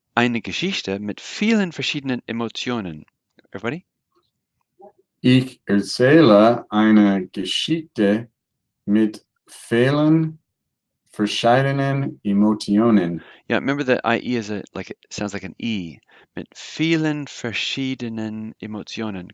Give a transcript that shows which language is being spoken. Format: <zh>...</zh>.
<de>eine Geschichte mit vielen verschiedenen Emotionen.</de> <en>Everybody?</en> <de>Ich erzähle eine Geschichte mit vielen verschiedenen Emotionen.</de> <en>Yeah, remember that IE is like it sounds like an E.</en> <de>Mit vielen verschiedenen Emotionen.</de>